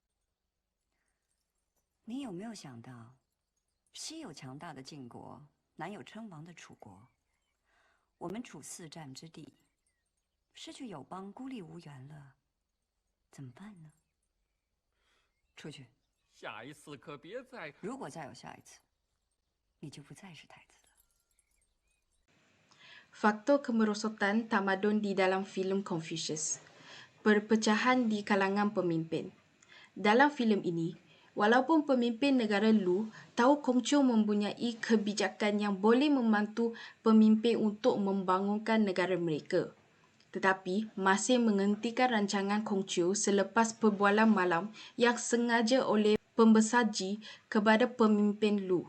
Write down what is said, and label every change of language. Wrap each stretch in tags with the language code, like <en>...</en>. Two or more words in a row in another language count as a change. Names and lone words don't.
<zh>你有没有想到，西有强大的晋国，南有称王的楚国，我们处四战之地，失去友邦，孤立无援了，怎么办呢？出去。下一次可别再…… 如果再有下一次，你就不再是太子了。</zh> <ms>Faktor kemerosotan tamadun di dalam filem Confucius. Perpecahan di kalangan pemimpin. Dalam filem ini, Walaupun pemimpin negara Lu tahu Konghucu mempunyai kebijakan yang boleh membantu pemimpin untuk membangunkan negara mereka, tetapi masih menghentikan rancangan Konghucu selepas perbualan malam yang sengaja oleh pembesar Ji kepada pemimpin Lu.</ms>